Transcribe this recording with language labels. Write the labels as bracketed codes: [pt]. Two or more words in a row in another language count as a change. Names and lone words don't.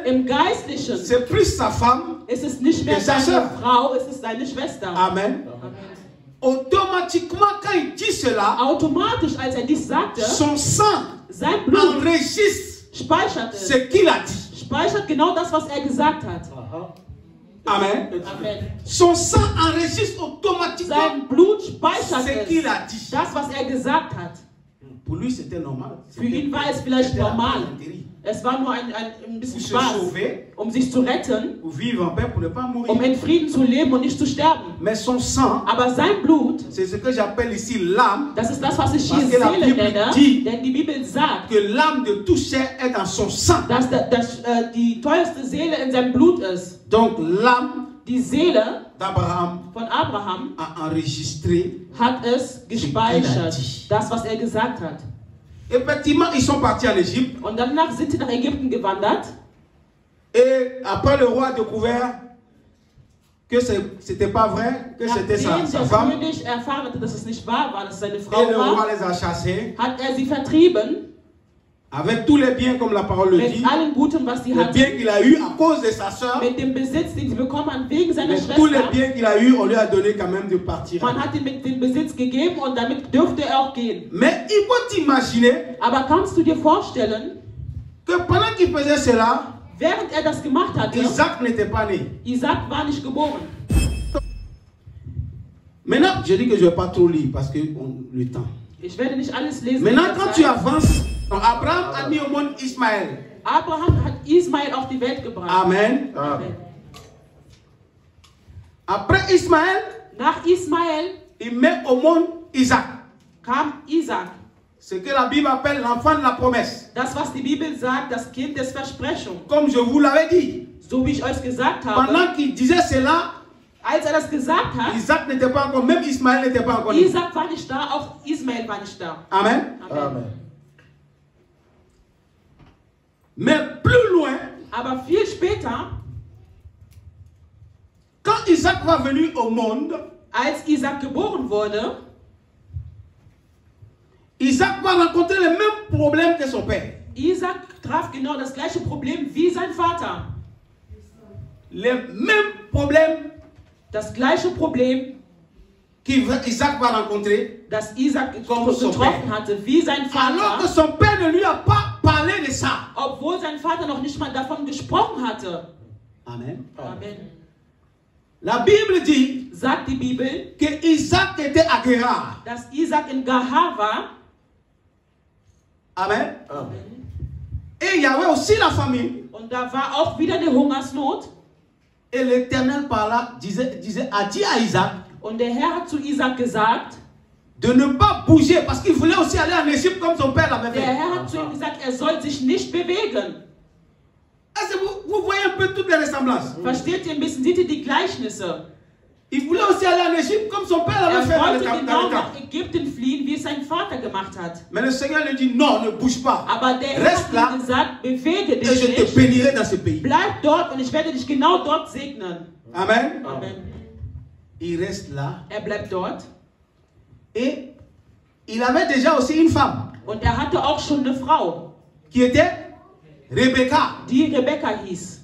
[de] im Geistlichen [fr] c'est plus sa femme. [de] ist es nicht mehr [fr] Et sa [de] seine [fr] sœur. [de] Frau, es ist seine Schwester. Amen. [fr] Automatiquement, quand il dit cela, [de] Automatisch, als er dies sagte, [fr] son sang [de] sein Blut [fr] enregistre [de] speichert [fr] ce [de] es. [fr] qu'il a dit. [de] Speichert genau das, was er gesagt hat. Aha. Amen. Amen. [fr] Son sang enregistre automatiquement [de] Sein Blut speichert [fr] ce qu'il [de] es. [fr] a dit. [de] Das, was er gesagt hat. [fr] Pour lui, c'était normal. [de] Für ihn war es vielleicht [fr] C'était la [de] normal. [fr] plaisanterie. [de] Es war nur ein [fr] Pour [de] bisschen [fr] se [de] Spaß, [fr] sauver, [de] um sich zu retten, [fr] pour vivre en paix, pour ne pas mourir. [de] in Frieden zu leben und nicht zu sterben. [fr] Mais son sang, [de] Aber sein Blut, [fr] c'est ce que j'appelle ici l'âme, [de] das ist das, was ich [fr] Parce [de] hier [fr] que la [de] Seele [fr] Bible [de] nenne, [fr] dit [de] denn die Bibel sagt, [fr] que l'âme de tout chair est dans son sang. [de] dass die teuerste Seele in seinem Blut ist. [fr] Donc l'âme [de] Die Seele [fr] d'Abraham [de] von Abraham [fr] a enregistré. [de] hat es gespeichert, das, was er gesagt hat. [fr] Effectivement, ils sont partis en Égypte. [de] Und danach sind sie nach Ägypten gewandert. [fr] Et après, le roi a découvert que c'était pas vrai, que c'était [de] Nachdem [fr] sa [de] der [fr] femme. [de] König erfahren hatte, dass es nicht wahr war, dass es seine Frau [fr] Et le roi [de] war, [fr] les a chassés. [de] hat er sie vertrieben. [fr] Avec tous les biens, comme la parole le dit, [de] mit allem Guten, was sie [fr] les [de] hatte, [fr] biens qu'il a eu à cause de sa soeur, [de] mit dem Besitz, den sie bekommen hat wegen seiner [fr] mais tous les [de] Schwester. [fr] biens qu'il a eu, on lui a donné quand même de partir. [de] Man hat ihm mit dem Besitz gegeben und damit dürfte er auch gehen. [fr] Mais il faut t'imaginer [de] Aber kannst du dir vorstellen, [fr] que pendant qu'il faisait cela, [de] während er das gemacht hatte, [fr] Isaac n'était pas né. [de] Isaac war nicht geboren. [fr] Maintenant, je dis que je ne vais pas trop lire parce que le temps. [de] Ich werde nicht alles lesen. [fr] Maintenant, quand tu avances, Abraham a mis au monde Ismaël. [de] Abraham hat Ismael auf die Welt gebracht. Amen. Amen. [fr] Après Ismaël, [de] Nach Ismael [fr] il met au monde Isaac. [de] kam Isaac. [fr] Ce que la Bible appelle l'enfant de la promesse. [de] Das, was die Bibel sagt, das Kind des Versprechung. [fr] Comme je vous l'avais dit. [de] So wie ich euch gesagt habe, [fr] Pendant qu'il disait cela, [de] als er das gesagt hat, [fr] Isaac n'était pas encore, même Ismaël n'était pas encore né. [de] Isaac war nicht da, auch Ismael war nicht da. Amen. Amen. [fr] Mais plus loin, [de] Aber viel später, [fr] quand Isaac va venir au monde, [de] als Isaac geboren wurde, [fr] Isaac va rencontrer les mêmes problèmes que son père. [de] Isaac traf genau das gleiche Problem wie sein Vater. [fr] Les mêmes problèmes [de] Das gleiche Problem, [fr] qu'Isaac va rencontrer, [de] das Isaac [fr] Comme son [de] getroffen [fr] père. [de] hatte, wie sein [fr] alors que [de] Vater, [fr] son père ne lui a pas parlé de ça. [de] obwohl sein Vater noch nicht mal davon gesprochen hatte. Amen. Amen. [fr] La Bible dit [de] Sagt die Bibel, [fr] que Isaac était à Guérar. [de] dass Isaac in Gahar war. Amen. [fr] Et il y avait aussi la famine. [de] Und da war auch wieder eine Hungersnot. [fr] Et l'Éternel par là a dit à Isaac [de] Und der Herr hat zu Isaac gesagt, [fr] de ne pas bouger parce qu'il voulait aussi aller en Égypte comme son père l'avait [de] der [fr] fait. [de] Herr hat zu ihm gesagt, er soll sich nicht bewegen. [fr] Est-ce que vous voyez un peu toutes les ressemblances? [de] Versteht ihr ein bisschen, seht ihr die Gleichnisse? [fr] Il voulait aussi aller en Égypte comme son père l'avait fait [de] Er [fr] dans le [de] wollte [fr] dans [de] genau [fr] le camp. [de] nach Ägypten fliehen, wie es sein Vater gemacht hat. [fr] Mais le Seigneur lui dit non, ne bouge pas. [de] Aber der Herr [fr] Reste là [de] hat ihm gesagt, bewege [fr] et [de] dich [fr] je te [de] nicht, [fr] bénirai dans ce pays. [de] bleib dort und ich werde dich genau dort segnen. Amen. Amen. [fr] Il reste là [de] Er bleibt dort [fr] et il avait déjà aussi une femme [de] und er hatte auch schon eine Frau, [fr] qui était Rebecca. [de] die Rebekka hieß.